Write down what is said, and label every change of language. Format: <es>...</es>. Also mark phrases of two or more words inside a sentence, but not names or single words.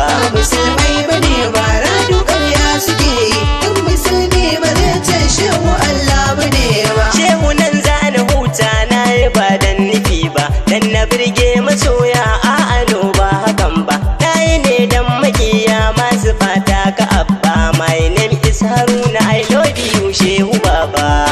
<ha>Ba musulmai bane ba, radu ƙarya suke yi, duk musulmi ba zai ce shehu Allah bane ba. Shehu nan za ni huta na yi ba dan nufi ba, dan na birge masoya a'a no ba hakan ba, na yi ne dan makiya masu fata ka abba,</ha> <en>my name is Haruna, I love you shehu baba.</en>